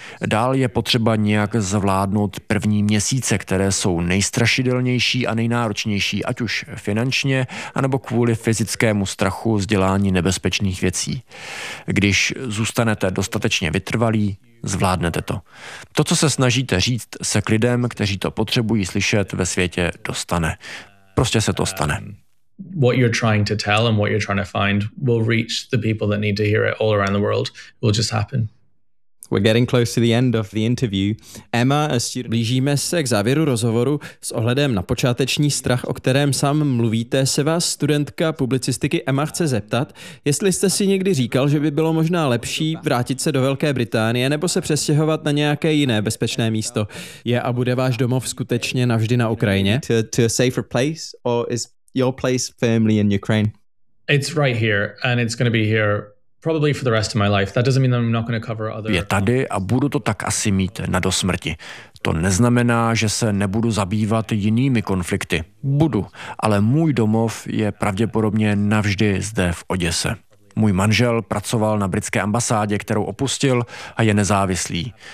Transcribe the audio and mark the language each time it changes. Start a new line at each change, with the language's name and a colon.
Czech: Dál je potřeba nějak zvládnout první měsíce, které jsou nejstrašidelnější a nejnáročnější, ať už finančně, anebo kvůli fyzickému strachu z dělání nebezpečných věcí. Když zůstanete dostatečně vytrvalí, zvládnete to. To, co se snažíte říct, se k lidem, kteří to potřebují slyšet, ve světě dostane. Prostě se to stane.
English: What you're trying to tell and what you're trying to find will reach the people that need to hear it all around the world. It will just happen. We're getting close to the end of the interview.
Czech: Emma, blížíme se k závěru rozhovoru. S ohledem na počáteční strach, o kterém sám mluvíte, se vás studentka publicistiky Emma chce zeptat, jestli jste si někdy říkal, že by bylo možná lepší vrátit se do Velké Británie nebo se přestěhovat na nějaké jiné bezpečné místo. Je a bude váš domov skutečně navždy na Ukrajině?
English: To a safer place, or is your place firmly in Ukraine? It's right here and it's going to be here. Probably for the rest of my life. That doesn't mean that I'm not going to cover other.
Czech: Je tady a budu to tak asi mít na do smrti. To neznamená, že se nebudu zabývat jinými konflikty. Budu, ale můj domov je pravděpodobně navždy zde v Oděse. Můj manžel pracoval na britské ambasádě, kterou opustil, a je nezávislý.